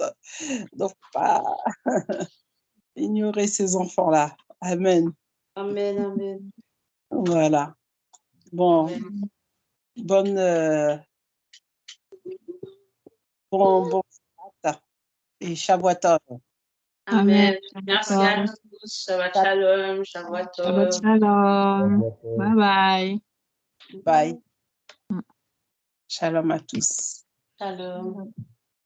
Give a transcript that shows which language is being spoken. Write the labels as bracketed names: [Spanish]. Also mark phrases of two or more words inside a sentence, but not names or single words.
[French] Donc, pas ignorer ces enfants-là. Amen. Amen. Amen. Voilà. Bon, Amen. bon Shabbat et Shavuot. Amen. Amen. Merci à tous. [Hebrew] שבת שלום. שבת Shabbat tov. shalom. [French] Bye bye. Bye. Shalom à tous. Shalom.